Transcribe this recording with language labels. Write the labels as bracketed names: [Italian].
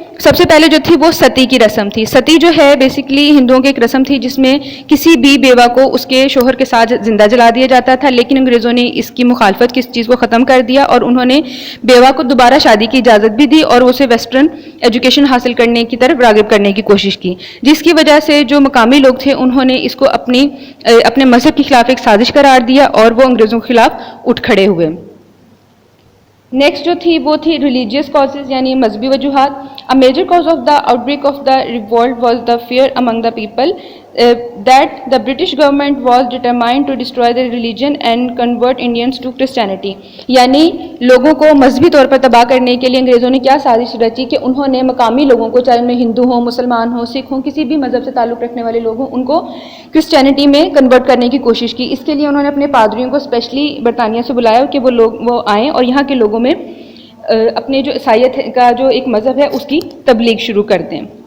[Urdu] سب سے پہلے جو تھی وہ ستی کی رسم تھی. ستی جو ہے بیسکلی ہندوؤں کی ایک رسم تھی جس میں کسی بھی بیوہ کو اس کے شوہر کے ساتھ زندہ جلا دیا جاتا تھا, لیکن انگریزوں نے اس کی مخالفت کی, اس چیز کو ختم کر دیا اور انہوں نے بیوہ کو دوبارہ شادی کی اجازت بھی دی اور اسے ویسٹرن ایجوکیشن حاصل کرنے کی طرف راغب کرنے کی کوشش کی, جس کی وجہ سے جو مقامی لوگ تھے انہوں نے اس کو اپنے مذہب کے خلاف ایک سازش قرار دیا اور وہ انگریزوں کے خلاف اٹھ کھڑے ہوئے. نیکسٹ جو تھی وہ تھی ریلیجیس کازز یعنی مذہبی وجوہات. [English] A major cause of the outbreak of the revolt was the fear among the people that the British government was determined to destroy the religion and convert Indians to Christianity. [Urdu] یعنی لوگوں کو مذہبی طور پر تباہ کرنے کے لیے انگریزوں نے کیا سازش رچی کہ انہوں نے مقامی لوگوں کو, چاہے ان میں ہندو ہوں, مسلمان ہوں, سکھ ہوں, کسی بھی مذہب سے تعلق رکھنے والے لوگ ہوں, ان کو کرسچینٹی میں کنورٹ کرنے کی کوشش کی. اس کے لیے انہوں نے اپنے پادریوں کو اسپیشلی برطانیہ سے بلایا کہ وہ آئیں اور یہاں کے لوگوں میں اپنے جو عیسائیت کا جو ایک مذہب ہے اس کی تبلیغ شروع کر دیں.